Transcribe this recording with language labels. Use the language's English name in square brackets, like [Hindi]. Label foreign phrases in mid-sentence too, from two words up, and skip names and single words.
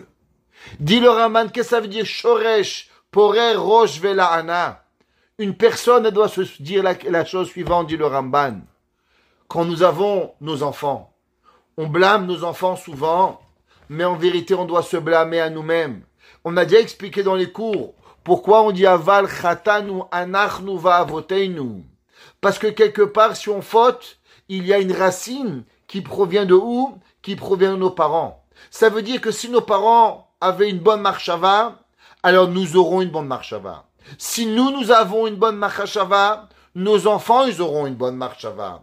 [French] Dit le Ramban, qu'est-ce que ça veut dire? [Hebrew] שורש פורה ראש ולענה. [French] Une personne elle doit se dire la chose suivante, dit le Ramban. Quand nous avons nos enfants, on blâme nos enfants souvent, mais en vérité, on doit se blâmer à nous-mêmes. On a déjà expliqué dans les cours pourquoi on dit [Hebrew] אבל חטאנו אנחנו ואבותינו. [French] Parce que quelque part, si on faute, il y a une racine qui provient de où? Qui provient de nos parents. Ça veut dire que si nos parents avaient une bonne marchava, alors nous aurons une bonne marchava. Si nous avons une bonne marchava, nos enfants, ils auront une bonne marchava.